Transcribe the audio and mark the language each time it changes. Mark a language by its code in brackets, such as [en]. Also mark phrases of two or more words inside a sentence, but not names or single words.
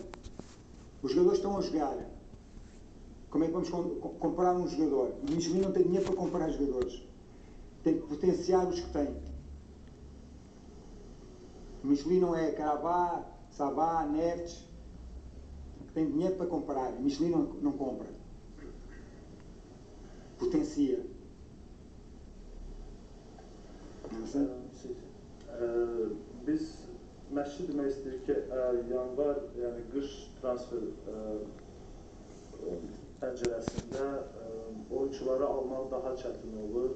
[pt] Os jogadores estão a jogar. Como é que vamos comprar um jogador? O Michelin não tem dinheiro para comprar jogadores. Tem que potenciar os que tem. O Michelin não é Karabakh, Sabah, Neftchi, que tem dinheiro para comprar. O Michelin não compra. Potencia. [az] Biz məşqçi demək istəyirik ki, yanvar, yəni qış transfer pəncərəsində oyuncuları almaq daha çətin olur.